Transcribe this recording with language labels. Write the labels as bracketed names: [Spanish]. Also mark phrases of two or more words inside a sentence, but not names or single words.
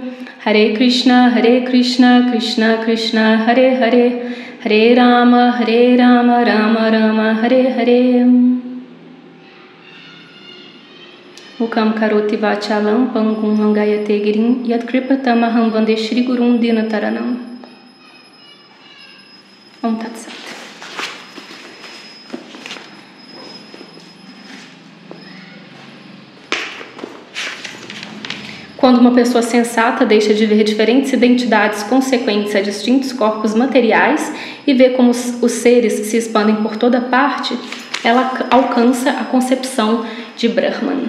[Sanskrit] Hare Krishna Krishna Krishna Hare Hare Hare Rama Rama Rama Hare Hare. Mukam Karoti Vachalam Pangum Mangayate Girim Yat Kripatamaham Vande Shri Gurum Dinataranam. Om Tat Sat. [Portuguese] Quando uma pessoa sensata deixa de ver diferentes identidades consequentes a distintos corpos materiais e vê como os seres se expandem por toda parte, ela alcança a concepção de Brahman.